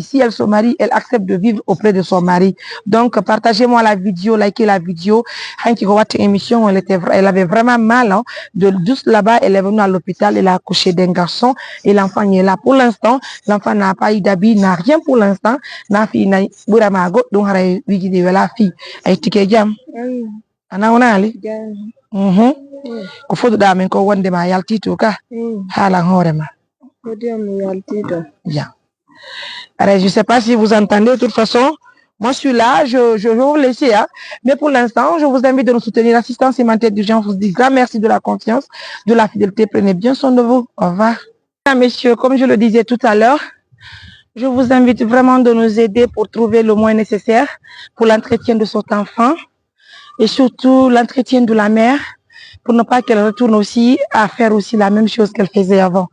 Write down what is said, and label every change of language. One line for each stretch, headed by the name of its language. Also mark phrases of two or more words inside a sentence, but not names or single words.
French: Si elle se marie, elle accepte de vivre auprès de son mari. Donc, partagez-moi la vidéo, likez la vidéo. Émission, elle avait vraiment mal. Hein. Juste là-bas, elle est venue à l'hôpital, elle a accouché d'un garçon et l'enfant est là. Pour l'instant, l'enfant n'a pas eu d'habit, n'a rien pour l'instant. La fille n'a donc la fille.
Fula: Ana ona ali ko fodo da men ko wonde ma yaltito ka hala hore ma bien.
French: Alors, je ne sais pas si vous entendez, de toute façon, moi je suis là, je vais vous laisser. Hein. Mais pour l'instant, je vous invite de nous soutenir. L'assistance humanitaire d'urgence vous dit grand merci de la confiance, de la fidélité. Prenez bien soin de vous. Au revoir. Messieurs, comme je le disais tout à l'heure, je vous invite vraiment de nous aider pour trouver le moyen nécessaire pour l'entretien de cet enfant et surtout l'entretien de la mère pour ne pas qu'elle retourne aussi à faire aussi la même chose qu'elle faisait avant.